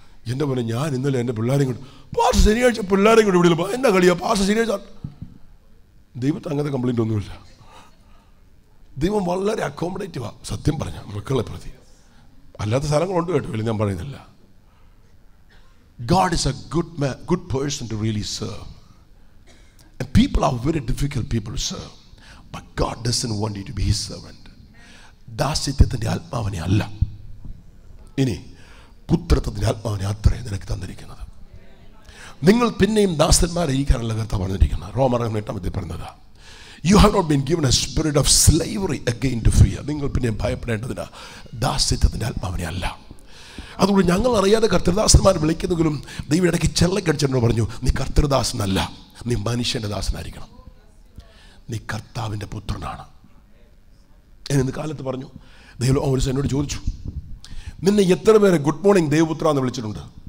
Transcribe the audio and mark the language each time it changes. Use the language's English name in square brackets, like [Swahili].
[Malayalam] എൻ്റെ പോലെ ഞാൻ ഇന്നലെ എൻ്റെ പിള്ളേരെയും കൊണ്ട്, പാസ്റ്റർ ശനിയാഴ്ച പിള്ളേരെയും കൊണ്ട് വിടില്ല. എന്നാ കളിയാ പാസ്റ്റർ ശനിയാഴ്ച? ദൈവത്തെ അങ്ങനത്തെ കംപ്ലൈൻറ്റ് ഒന്നുമില്ല. ദൈവം വളരെ അക്കോമഡേറ്റീവാണ് സത്യം പറഞ്ഞ മക്കളെ പ്രതി. അല്ലാത്ത സ്ഥലങ്ങളുണ്ട് കേട്ടോ, ഇല്ല ഞാൻ പറയുന്നില്ല. [English] God is a good person to really serve. And people are very difficult people to serve. But God doesn't want you to be His servant. [Malayalam] ദാസ്യത്വത്തിൻ്റെ ആത്മാവിനെ അല്ല, ഇനി പുത്രത്വത്തിൻ്റെ ആത്മാവിനെ അത്രേ നിനക്ക് തന്നിരിക്കുന്നത്. നിങ്ങൾ പിന്നെയും ദാസന്മാരായിരിക്കാനല്ല കർത്താവ് പറഞ്ഞിരിക്കുന്നത്. റോമർ 8 പറഞ്ഞത്, [English] You have not been given a spirit of slavery again to fear. [Malayalam] നിങ്ങൾ പിന്നെയും ഭയപ്പെടേണ്ടതിന് ദാസ്യത്വത്തിൻ്റെ ആത്മാവിനെ അല്ല. അതുകൊണ്ട് ഞങ്ങൾ അറിയാതെ കർത്തൃദാസന്മാർ വിളിക്കുന്നെങ്കിലും ദൈവം ഇടയ്ക്ക് ചെള്ളക്കടിച്ചെന്നോട് പറഞ്ഞു, നീ കർത്തൃദാസനല്ല, നീ മനുഷ്യൻ്റെ ദാസനായിരിക്കണം. നീ കർത്താവിൻ്റെ പുത്രനാണ്. ഇന്ന് കാലത്ത് പറഞ്ഞു, ദൈവം ഒരു എന്നോട് ചോദിച്ചു, നിന്നെ എത്ര പേരെ [English] good morning [Malayalam] ദേവപുത്ര എന്ന് വിളിച്ചിട്ടുണ്ട്?